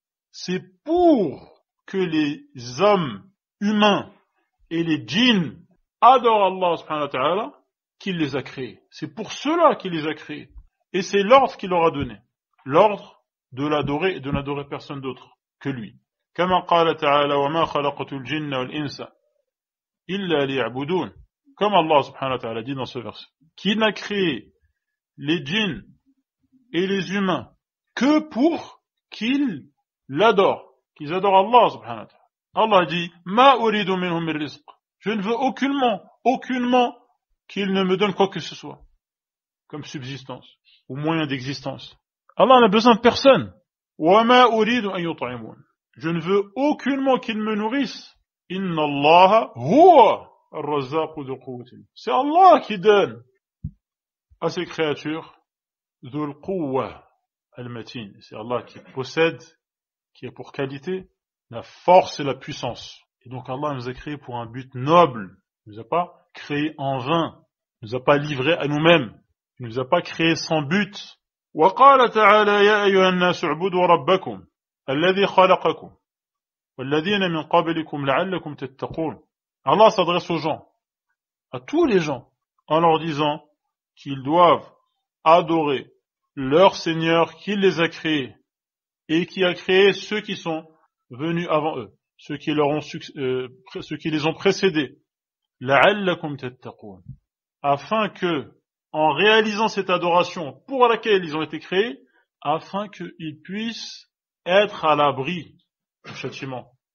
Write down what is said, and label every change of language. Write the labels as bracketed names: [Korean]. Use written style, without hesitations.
[French] C'est pour que les hommes humains et les djinns adorent Allah subhanahu wa ta'ala qu'il les a créés. C'est pour cela qu'il les a créés. Et c'est l'ordre qu'il leur a donné. L'ordre de l'adorer et de n'adorer personne d'autre que lui. [Arabic] كما قال تعالى وما خلقت الجن والإنس إلا ليعبدون. [French] Comme Allah subhanahu wa ta'ala dit dans ce verset. Qu'il n'a créé les djinns et les humains que pour qu'ils l'adorent. Qu'ils adorent Allah subhanahu wa ta'ala. Allah dit [Arabic] Ma uridu minhum min rizq. [French] Je ne veux aucunement qu'il ne me donne quoi que ce soit comme subsistance ou moyen d'existence. Allah n'a besoin de personne. [Arabic] Wa ma uridu an yut'imun. [French] Je ne veux aucunement qu'il me nourrisse. [Arabic] Inna Allah huwa ar-razzaqu dhul quwwati. [French] C'est Allah qui donne à ses créatures [Arabic] dhul quwwa al-matin. [French] C'est Allah qui possède, qui a pour qualité la force et la puissance. Et donc Allah nous a créés pour un but noble. Il nous a pas créés en vain. Il nous a pas livrés à nous-mêmes. Il nous a pas créés sans but. [Arabic] وقال تعالى يا أيها الناس اعبدوا ربكم الذي خلقكم والذين من قبلكم لعلكم تتقون. [French] Allah s'adresse aux gens, à tous les gens, en leur disant qu'ils doivent adorer leur Seigneur qui les a créés et qui a créé ceux qui sont venus avant eux, ceux qui les ont précédés, [Arabic] لعلكم تتقون, [French] afin que, en réalisant cette adoration pour laquelle ils ont été créés, afin qu'ils puissent être à l'abri du châtiment.